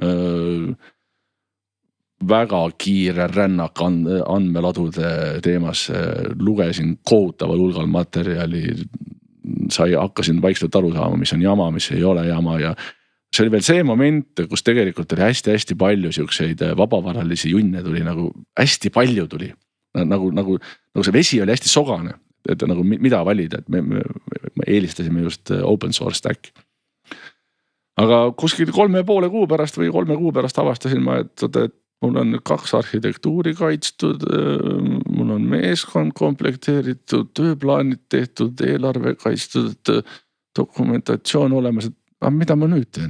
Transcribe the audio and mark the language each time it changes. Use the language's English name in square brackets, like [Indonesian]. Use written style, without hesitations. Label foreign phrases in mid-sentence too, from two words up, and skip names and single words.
[Estonian] väga kiire rännak andmeladude teemas, lugesin kohutaval hulgal materjali, hakkasin vaikselt aru saama, mis on jama, mis ei ole jama ja see oli veel see moment, kus tegelikult oli hästi palju siukseid vabavaralisi junne tuli nagu hästi palju tuli. Nagu see vesi oli hästi sogane, et nagu mida valida, et me eelistasime just [English] open source stack. [Estonian] Aga kuskil 3,5 kuu pärast või 3 kuu pärast avastasin ma, et mul on 2 arhitektuuri kaitstud, mul on meeskond komplekteeritud, tööplaanid tehtud, eelarve kaitstud, dokumentatsioon olemas, et mida ma nüüd teen?